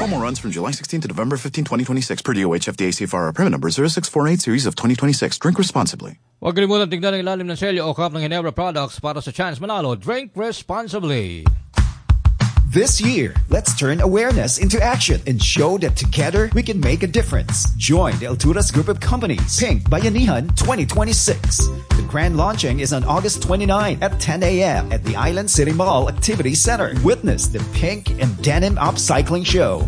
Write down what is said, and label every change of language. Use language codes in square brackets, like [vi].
[en] Promo runs from July 16 to November 15, 2026 per DOH FDA CFR permit number 0648 series of 2026. Drink responsibly. [tl] Huwag kalimutan tingnan ang ilalim ng Selyo o Cup ng Ginebra products para sa chance manalo. [en] Drink responsibly. This year, let's turn awareness into action and show that together we can make a difference. Join the Alturas Group of Companies, Pink Bayanihan 2026. The grand launching is on August 29 at 10 a.m. at the Island City Mall Activity Center. Witness the Pink and Denim Upcycling Show.